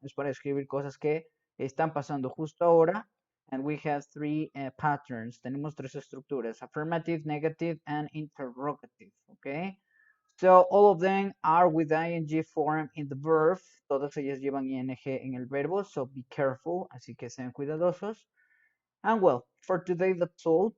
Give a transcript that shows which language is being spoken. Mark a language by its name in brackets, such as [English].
[Spanish] Es para escribir cosas que están pasando justo ahora. [English] And we have three patterns. [Spanish] Tenemos tres estructuras: [English] affirmative, negative, and interrogative. Okay. So all of them are with ing form in the verb. [Spanish] Todas ellas llevan ing en el verbo. [English] So be careful. [Spanish] Así que sean cuidadosos. [English] And well, for today that's all.